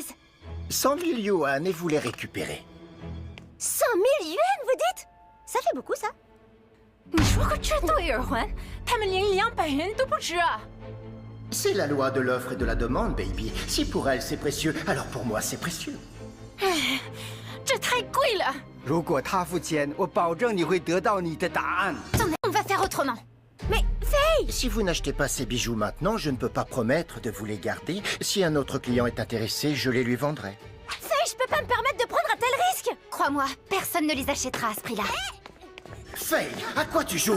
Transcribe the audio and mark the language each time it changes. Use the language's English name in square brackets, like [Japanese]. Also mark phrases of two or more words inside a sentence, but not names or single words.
[French] 100 000 yuan et vous les récupérez. 100 000 yuan, vous dites? Ça fait beaucoup, ça. C'est la loi de l'offre et de la demande, baby. Si pour elle c'est précieux, alors pour moi c'est précieux. [Chinese] 这太贵了。如果他付钱，我保证你会得到你的答案。 [French] On va faire autrement. Mais Faye! Si vous n'achetez pas ces bijoux maintenant, je ne peux pas promettre de vous les garder. Si un autre client est intéressé, je les lui vendrai. Faye, je peux pas me permettre de prendre un tel risque! Crois-moi, personne ne les achètera à ce prix-là. Faye, à quoi tu joues?